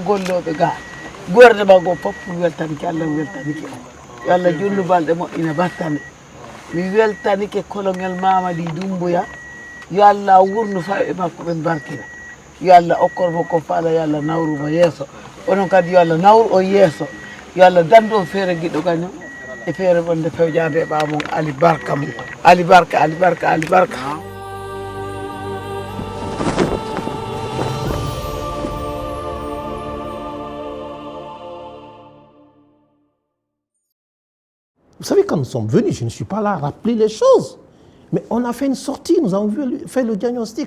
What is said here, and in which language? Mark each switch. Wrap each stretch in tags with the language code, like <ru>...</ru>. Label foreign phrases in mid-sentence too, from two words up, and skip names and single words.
<ff>golloɓe ga gouvernement go fof mi weltanike Allah, mi weltanike yo Allah junnu balɗe moƴƴina battane mi weltanike colonel Mamadi Doumbouya yo Allah wurnu fawe makko ɓen barkina yo Allah okkormo ko faala yo Allah nawrumo yeeso onon kadi yo Allah nawru o yeeso yo Allah dandu o feere giɗɗo kañum e feere wonde fewjade e ɓamon Ali Barka mum Ali Barka Ali Barka Ali Barka.</ff> <fr>Vous savez, quand nous sommes venus, je ne suis pas là à rappeler les choses. Mais on a fait une sortie, nous avons fait le diagnostic.</fr>